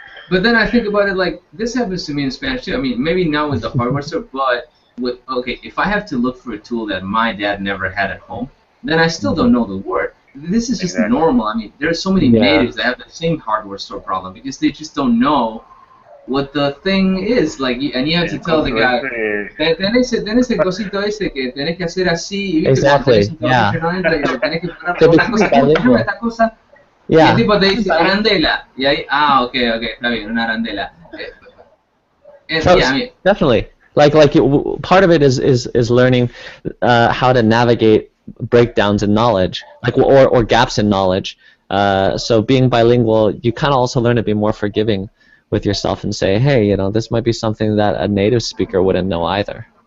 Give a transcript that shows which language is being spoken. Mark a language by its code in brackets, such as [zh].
[en] But then I think about it like, this happens to me in Spanish too. I mean, maybe not with the hardware store, but if I have to look for a tool that my dad never had at home, then I still don't know the word. This is just normal. I mean, there are so many natives that have the same hardware store problem because they just don't know what the thing is. Like, and you have to tell the guy, [es] tenés el cosito ese que tenés que hacer así. [en] Exactly, yeah. [es] Tenés que parar por una cosa, ¿cómo se llama esta cosa? Y el tipo te dice arandela. Y ahí, ok, está bien, una arandela. [en] Definitely. Like part of it is learning how to navigate breakdowns in knowledge, like or gaps in knowledge. So being bilingual, you kind of also learn to be more forgiving with yourself and say, hey, you know, this might be something that a native speaker wouldn't know either.